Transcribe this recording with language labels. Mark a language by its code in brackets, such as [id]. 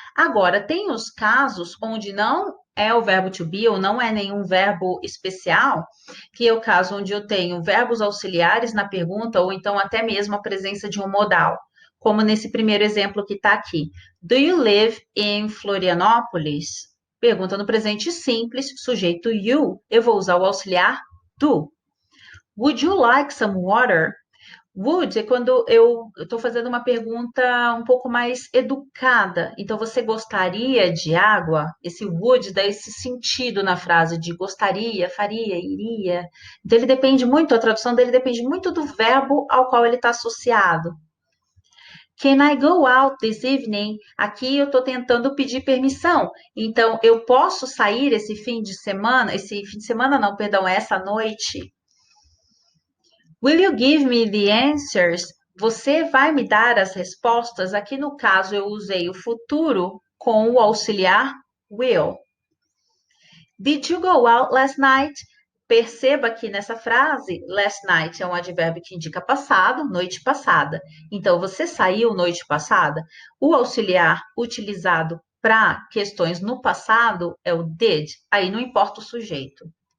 [pt] Agora, tem os casos onde não é o verbo to be ou não é nenhum verbo especial, que é o caso onde eu tenho verbos auxiliares na pergunta ou então até mesmo a presença de um modal. Como nesse primeiro exemplo que está aqui. [en] Do you live in Florianópolis? [pt] Pergunta no presente simples, sujeito you. Eu vou usar o auxiliar do. [en] Would you like some water? [pt] Would é quando eu estou fazendo uma pergunta um pouco mais educada. Então, você gostaria de água? Esse would dá esse sentido na frase de gostaria, faria, iria. Então, ele depende muito, a tradução dele depende muito do verbo ao qual ele está associado. [en] Can I go out this evening? [pt] Aqui eu estou tentando pedir permissão. Então, eu posso sair esse fim de semana? Esse fim de semana não, perdão, essa noite. [en] Will you give me the answers? [pt] Você vai me dar as respostas? Aqui no caso eu usei o futuro com o auxiliar will. [en] Did you go out last night? [pt] Perceba que nessa frase, last night é um advérbio que indica passado, noite passada. Então, você saiu noite passada? O auxiliar utilizado para questões no passado é o did, aí não importa o sujeito.